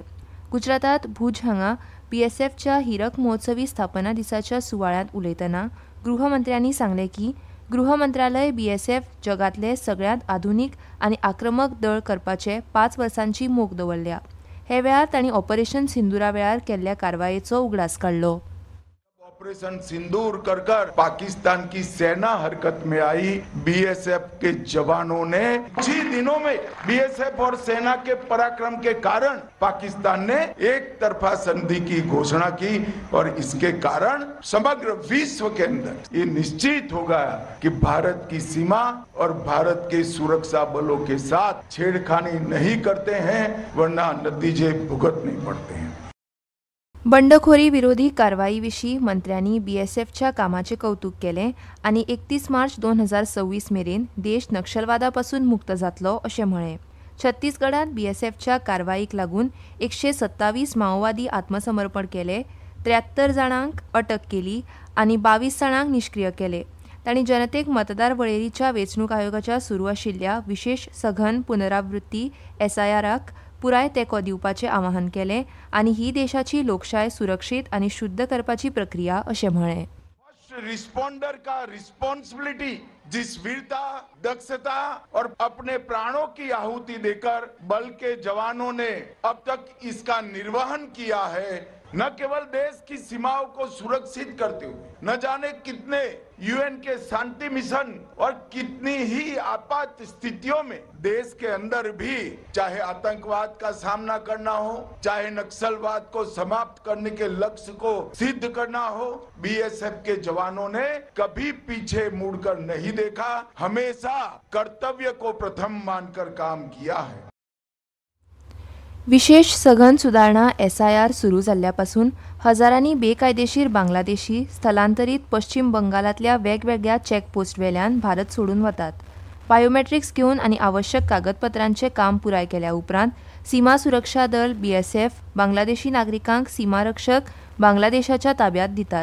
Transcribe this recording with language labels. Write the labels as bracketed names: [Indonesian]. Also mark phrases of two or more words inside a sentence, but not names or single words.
[Konkani] गुजरातात भुज हांगा BSFच्या हिरक महोत्सवी स्थापना दिसाच्या सुवाळ्यांत उलयतना गृहमंत्र्यांनी सांगलें की गृह मंत्रालय BSF जगातले सगळ्यांत आधुनीक आनी आक्रमक दळ करपाचे 5 वर्सांची मोख दवरल्या. हे वेळार तांणी ऑपरेशन सिंदुरा वेळार केल्ल्या कारवायेचो उगडास काडलो. [Hindi] ऑपरेशन सिंदूर कर पाकिस्तान की सेना हरकत में आई. BSF के जवानों ने कुछ दिनों में BSF और सेना के पराक्रम के कारण पाकिस्तान ने एक तरफा संधि की घोषणा की और इसके कारण समग्र विश्व के अंदर ये निश्चित हो गया कि भारत की सीमा और भारत के सुरक्षा बलों के साथ छेड़खानी नहीं करते हैं, वरना नतीजे भुगतने पड़ते हैं. [Konkani] बंडखोरी विरोधी कारवाई विशीं मंत्र्यांनी BSFच्या कामाचे कौतुक केलें आनी 31 मार्च 2026 मेरेन देश नक्षलवादापासून मुक्त जातलो अशें म्हळें. छत्तीसगडांत BSFच्या कारवाईक लागून 127 माओवादी आत्मसमर्पण केले, 73 जाणांक अटक केली आनी 22 जाणांक निश्क्रीय केले. तांणी जनतेक मतदार वळेरीच्या वेंचणूक आयोगाच्या सुरू आशिल्ल्या विशेष सघन पुनरावृत्ती SIRक पुराय तेंको दिवपाचें आवाहन केलें आनी ही देशाची लोकशाय सुरक्षीत आनी शुद्ध करपाची प्रक्रिया अशें म्हळें. [Hindi] रिस्पॉन्डर का रिस्पॉन्सिबिलिटी, जिस वीरता, दक्षता और अपने प्राणों की आहुति देकर बल के जवानों ने अब तक इसका निर्वहन किया है, न केवल देश की सीमाओं को सुरक्षित करते हुए न जाने कितने UN के शांति मिशन और कितनी ही आपात स्थितियों में देश के अंदर भी चाहे आतंकवाद का सामना करना हो, चाहे नक्सलवाद को समाप्त करने के लक्ष्य को सिद्ध करना हो, BSF के जवानों ने कभी पीछे मुड़कर नहीं देखा, हमेशा कर्तव्य को प्रथम मानकर काम किया है. [Konkani] विशेष सघन सुधारणा SIR सुरू जाल्ल्यापासून हजारांनी बेकायदेशीर बांगलादेशी स्थलांतरीत पश्चिम बंगालातल्या वेगवेगळ्या चॅकपोस्ट वेल्यान भारत सोडून वतात. बायोमेट्रिक्स घेवन आनी आवश्यक कागदपत्रांचे काम पुराय केल्या उपरांत सीमा सुरक्षा दळ BSF बांगलादेशी नागरिकांक सीमारक्षक बांगलादेशाच्या ताब्यांत दितात.